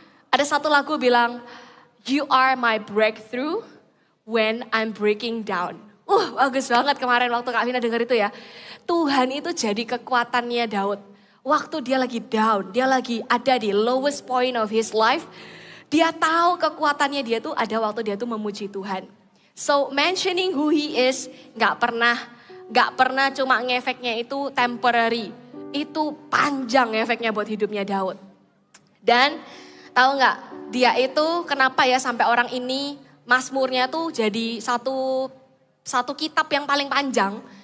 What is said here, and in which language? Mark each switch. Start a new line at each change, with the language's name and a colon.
Indonesian: Ada satu lagu bilang,
English: you are my breakthrough when I'm breaking down.
Indonesian: Bagus banget kemarin waktu Kak Vina dengar itu ya. Tuhan itu jadi kekuatannya Daud. Waktu dia lagi down, dia lagi ada di
English: lowest point of his life.
Indonesian: Dia tahu kekuatannya dia tuh ada waktu dia tuh memuji Tuhan.
English: So mentioning who he is
Indonesian: gak pernah cuma ngefeknya itu temporary. Itu panjang efeknya buat hidupnya Daud. Dan tahu gak dia itu kenapa ya sampai orang ini Mazmurnya tuh jadi satu kitab yang paling panjang.